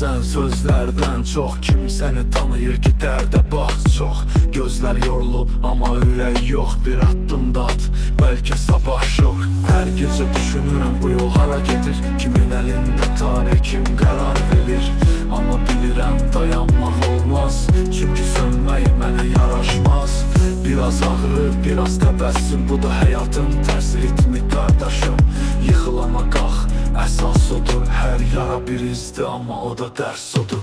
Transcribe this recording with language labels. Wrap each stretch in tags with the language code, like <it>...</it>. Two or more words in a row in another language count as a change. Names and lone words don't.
<tr>Sözlerden çok kim seni tanıyır gider de bak çok.</tr> <az>Gözler yorulub ama ürək yok. Bir addım da at, belki sabah şok.</az> <tr>Her gece düşünürüm bu yol</tr> <az>hara gedir.</az> <tr>Kimin elinde tarih, kim karar verir.</tr> <az>Ama bilirəm dayanmaq olmaz. Çünkü sönmək mənə yaraşmaz. Biraz ağrı, biraz təbəssüm, bu da həyatın tərs ritmi qardaşım. Yıxılama qalx, əsas odur. Hər yara bir izdir ama o da dərs odur.</az>